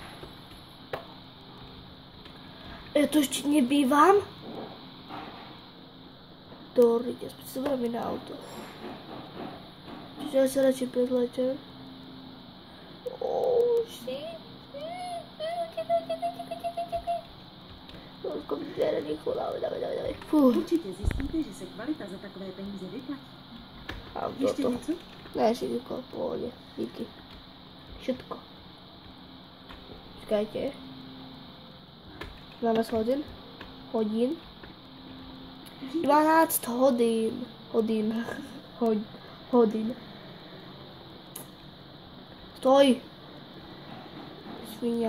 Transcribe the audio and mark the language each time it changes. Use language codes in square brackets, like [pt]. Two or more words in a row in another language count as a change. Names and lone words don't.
[sk] Ja tu ešte nebývam? Doriť, aspoň sa zoberme na auto. Čiže ja sa radšej prezlečem. [en] Oh, shit. [sk] Rozko mi dvere rýchlo, dávaj. Fú. [cs] Určitě zjistíte, že se kvalita za takové peníze vyplatí. [sk] Mám [cs] Ještě [sk] toto. [cs] něco? Ne, [sk] všetko v pohode. Díky. Všetko. Čakajte. 12 hodín. 12 hodín. Stoj. Svinia.